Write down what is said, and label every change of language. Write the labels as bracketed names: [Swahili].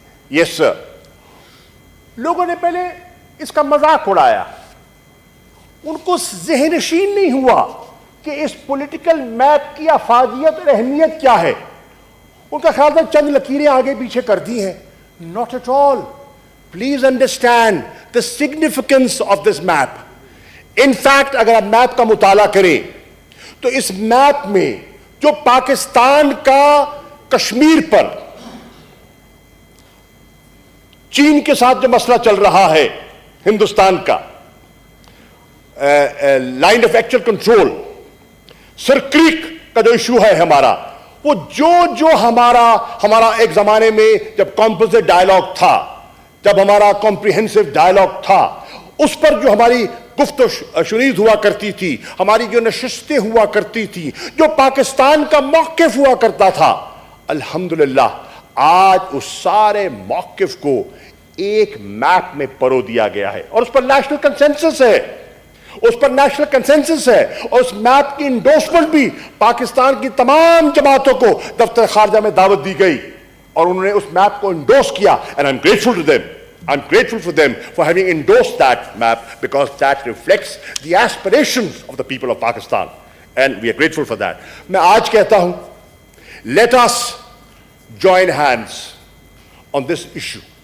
[Urdu] یس سر, لوگوں نے پہلے اس کا مذاق اڑایا, ان کو ذہن نشین نہیں ہوا کہ اس پولیٹیکل میپ کی افادیت اور اہمیت کیا ہے. ان کا خیال تھا چند لکیریں آگے پیچھے کر دی ہیں. [English] Not at all. Please understand the significance of this map. In fact, [Urdu] اگر آپ میپ کا مطالعہ کریں تو اس میپ میں جو پاکستان کا کشمیر پر چین کے ساتھ جو مسئلہ چل رہا ہے ہندوستان کا, line of actual control, sir crack کا جو ایشو ہے ہمارا, وہ جو ہمارا ایک زمانے میں جب کمپوزٹ ڈائلاگ تھا, جب ہمارا کمپریہنسو ڈائلاگ تھا, اس پر جو ہماری گفت و شنید ہوا کرتی تھی, ہماری جو نشستیں ہوا کرتی تھی, جو پاکستان کا موقف ہوا کرتا تھا, الحمدللہ آج اس سارے موقف کو ایک میپ میں پرو دیا گیا ہے اور اس پر نیشنل کنسنسس ہے، اس پر نیشنل کنسنسس ہے، اور اس میپ کی انڈورسمنٹ بھی پاکستان کی تمام جماعتوں کو دفتر خارجہ میں دعوت دی گئی اور انہوں نے اس میپ کو انڈورس کیا. [English] and I'm grateful to them. I'm grateful for them for having endorsed that map because that reflects the aspirations of the people of Pakistan and we are grateful for that. [Urdu] میں آج کہتا ہوں [English] let us join hands on this issue.